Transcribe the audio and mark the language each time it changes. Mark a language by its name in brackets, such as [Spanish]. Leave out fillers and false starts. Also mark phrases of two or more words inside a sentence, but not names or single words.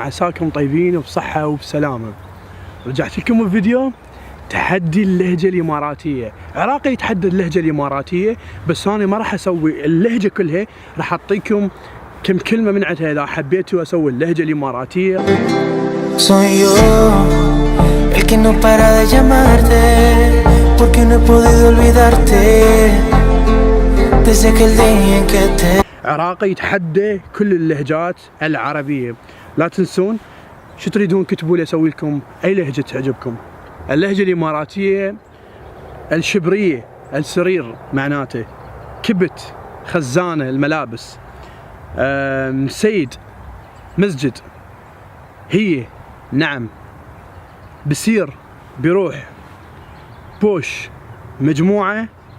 [Arabic] عساكم طيبين وبصحة وبسلامة. رجعت لكم بفيديو تحدي اللهجة الإماراتية. عراقي يتحدى اللهجة الإماراتية، بس أنا ما راح أسوي اللهجة كلها، راح أعطيكم كم كلمة من عندها إذا حبيتوا أسوي اللهجة الإماراتية. [Spanish] Soy yo el que no para de llamarte porque no he podido olvidarte desde aquel día en que te [Arabic] عراقي يتحدى كل اللهجات العربية. لا تنسون شو تريدون كتبوا لي اسوي لكم اي لهجة تعجبكم. اللهجة الاماراتية الشبرية، السرير معناته، كبت، خزانة، الملابس، سيد، مسجد، هي، نعم، بسير، بيروح، بوش، مجموعة،